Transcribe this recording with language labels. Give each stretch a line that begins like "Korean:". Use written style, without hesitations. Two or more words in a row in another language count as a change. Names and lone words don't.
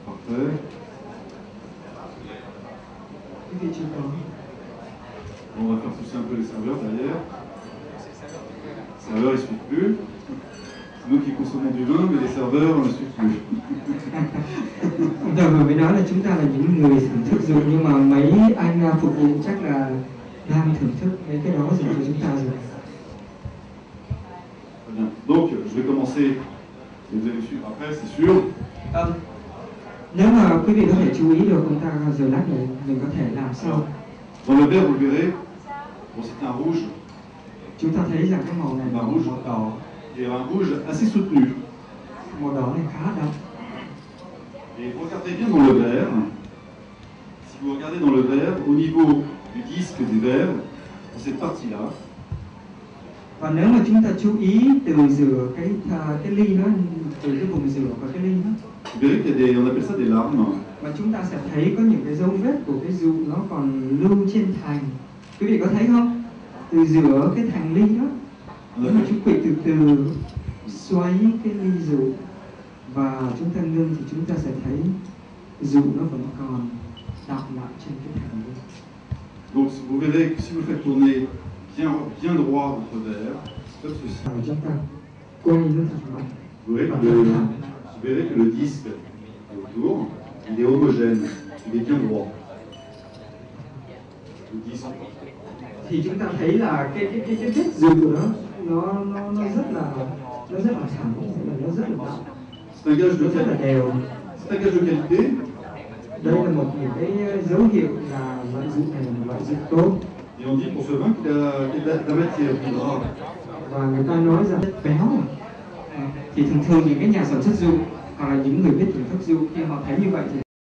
French: Ouais.
Vietnamese: Quý vị chưa có.
French: On va faire pousser un peu les serveurs derrière. Les serveurs, ils ne suivent plus. C'est nous qui consommons du vin, mais les serveurs ne suivent plus.
Vietnamese: Ông ta vừa mới nói là chúng ta là những người thưởng thức rượu, nhưng mà mấy anh phục vụ chắc là đang thưởng thức mấy cái đó dành cho chúng ta rồi.
French: Très bien. Donc, je vais commencer. Et vous allez me suivre après, c'est sûr.
Vietnamese: Nếu mà quý vị có thể chú ý được, ông ta giờ lát nữa mình có thể làm sau.
French: Dans le verre, vous le verrez, bon, c'est un rouge.
Vietnamese: Chúng ta thấy rằng cái màu này là màu đỏ.
French: Et un rouge assez soutenu.
Vietnamese: Màu đỏ này khá đậm.
French: Et vous regardez bien dans le verre. Si vous regardez dans le verre, au niveau du disque du verre, dans cette partie-là,
Vietnamese: Và nếu mà chúng ta chú ý từ giữa cái ly nó, từ cái vùng giữa và cái ly nó,
French: vous verrez qu'il y a des, on appelle ça des larmes.
Vietnamese: và chúng ta sẽ thấy có những cái dấu vết của cái rượu nó còn lưu trên thành. Quý vị có thấy không? Từ giữa cái thành ly đó, nếu mà chúng quỵ từ từ xoáy cái ly rượu và chúng ta ngưng thì chúng ta sẽ thấy rượu nó vẫn còn đọng lại trên cái thành ly.
French: Donc vous verrez que si vous faites tourner bien droit votre verre, comme ceci,
Vietnamese: Và chúng ta quay nó thật mạnh.
French: vous verrez que le disque autour, il est homogène, il est bien droit. Le disque.
Vietnamese: Thì chúng ta thấy là cái vết rượu đó nó rất là thẳng, nó rất là đậm,
French: C'est un gage de
Vietnamese: nó rất là
French: qualité.
Vietnamese: đều.
French: C'est un gage de qualité.
Vietnamese: Đây là một cái dấu hiệu là loại rượu này là một loại rượu tốt.
French: Et on dit pour ce vin qu'il a de la matière, du gras.
Vietnamese: Và người ta nói rằng chất béo thì thường những cái nhà sản xuất rượu hoặc là những người biết thưởng thức rượu khi họ thấy như vậy thì